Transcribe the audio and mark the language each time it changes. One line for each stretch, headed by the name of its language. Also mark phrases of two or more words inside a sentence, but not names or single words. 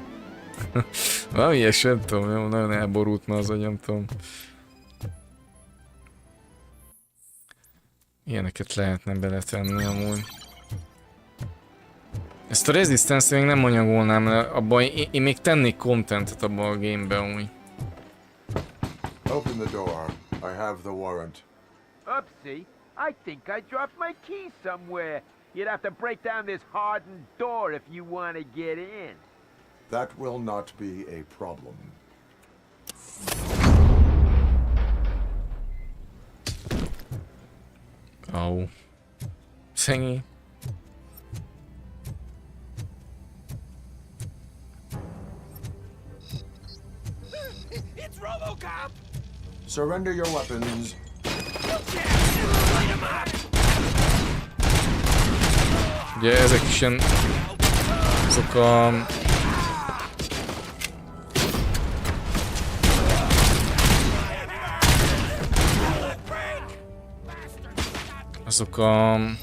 Hungarian: Valami ilyes, nem tudom, jó, nagyon elborult már az agyam, tudom. Ilyeneket lehetne beletenni amúgy. Ezt a Resistance még nem anyagolnám le, abban én még tennék contentet abban a gameben amúgy.
English: Open the door. I have the warrant. Oopsie, I think I dropped my key somewhere. You'd have to break down this hardened door if you want to get in. That will not be a problem. Oh. Thingy. It's RoboCop! Surrender your weapons.
Hungarian: Ugye ezek is ilyen... azok a... azok a...